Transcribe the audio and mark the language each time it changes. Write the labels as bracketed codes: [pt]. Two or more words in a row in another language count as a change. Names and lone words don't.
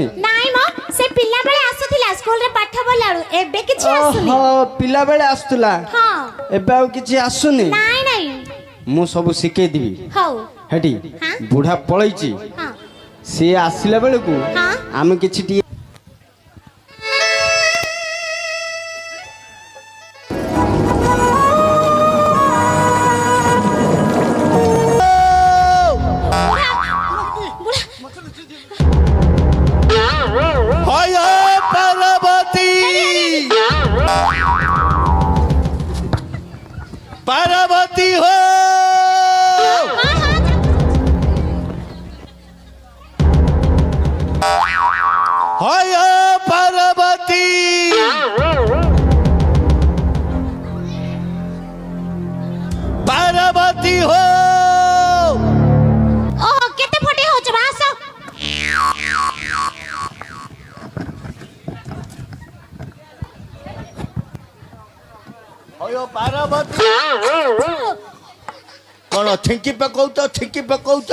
[or] ନାଇଁ ମ ସେ ପିଲା ବେଳେ ଆସୁଥିଲା ସ୍କୁଲରେ ପାଠ ପଢିଲା ବେଳୁ, ଏବେ କିଛି ଆସୁନି। ଓହୋ, ପିଲା ବେଳେ ଆସୁଥିଲା, ହଁ ଏବେ ଆଉ କିଛି ଆସୁନି? ନାଇଁ ନାଇଁ ମୁଁ ସବୁ ଶିଖେଇ ଦେବି। ହଉ ହେଠି ହଁ। ବୁଢ଼ା ପଳେଇଛି, ହଁ ସିଏ ଆସିଲା ବେଳକୁ ହଁ ଆମେ କିଛି ଟିକେ [bn] হয় পার্বতী, পার্বতী হো হয় পার্বতী, পার্বতী হো। [or] ଓହୋ କେତେ ଫଟେ ହଉଛ ବା, ଆସ। হয় ପାର୍ବତୀ, କଣ ଛିଙ୍କି ପକଉଛ ଛିଙ୍କି ପକଉଛ?